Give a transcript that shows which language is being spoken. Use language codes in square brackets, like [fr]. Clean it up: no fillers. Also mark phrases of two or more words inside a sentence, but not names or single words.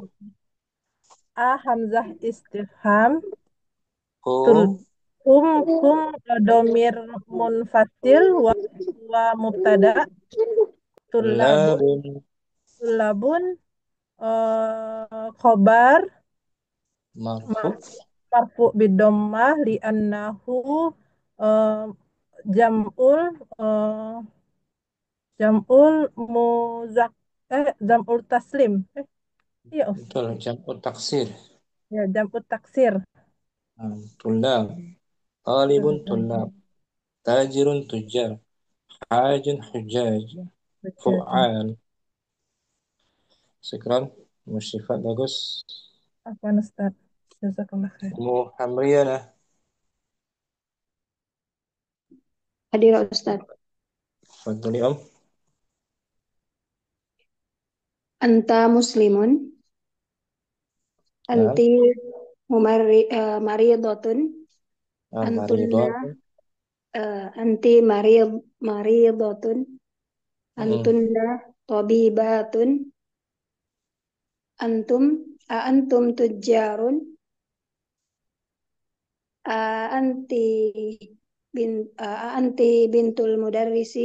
[ar] همزة استفهام. Tul هم. هم ضمير منفصل ومبتدأ. طلاب, طلاب. طلاب، خبر مرفوع. م- مرفوع بالضمة لأنه أه، جمع أه، جمع المذكر جمع التسليم. [id] Iya, [ar] Betul. جمع تكسير. ya, جمع التكسير. طلاب. طالب طلاب. تاجر تجار. حاج حجاج. [id] Betul. [ar] فعال. شكرا. Musyifat bagus. [id] Apa Ustaz? [ar] جزاك الله خير. [id] Ummu Hamriyanah. Hadir Ustaz. Fadli Om. [ar] أنت مسلم, [id] Nah, [ar] أنت مريضة، أنتن, مريضة. أنت مريضة, Mm-mm. أنتن طبيبة, أنتم، أنتم تجار، أنت أنت بنت المدرس,